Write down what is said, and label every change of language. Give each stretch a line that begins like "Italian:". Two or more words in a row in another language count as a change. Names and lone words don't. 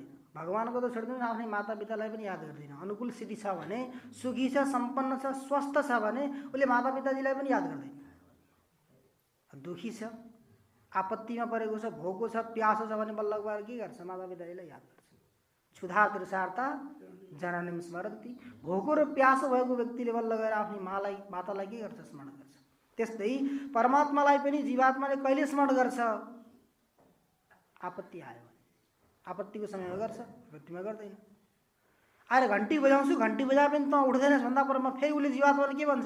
Nepali: भगवानको त छोड्दिनु, आफ्नै मातापितालाई पनि याद गर्दैन। अनुकूल स्थिति छ भने, सुखी छ, सम्पन्न छ, स्वस्थ छ भने उसले मातापिताजीलाई पनि याद गर्दैन। दुखी छ, आपत्तिमा परेको छ, भोको छ, प्यासो छ भने बल्ल गएर के गर्छ? माता पितालाई याद गर्छ।
Sanskrit: क्षुधा तृषार्ता जननीं स्मरन्ति।
Nepali: भोको र प्यासो भएको व्यक्तिले बल्ल गएर आफ्नी मातालाई के गर्छ? स्मरण गर्छ। त्यस्तै परमात्मालाई पनि जीवात्माले कहिले स्मरण गर्छ? आपत्ति आयो भने। आपत्तिको समयमा गर्छ, आपत्तिमा गर्दैन। आएर घन्टी बजाउँछु, घन्टी बजाए पनि त उठ्दैनस् भन्दा परमा फेरि उसले जीवात्माले के भन्छ?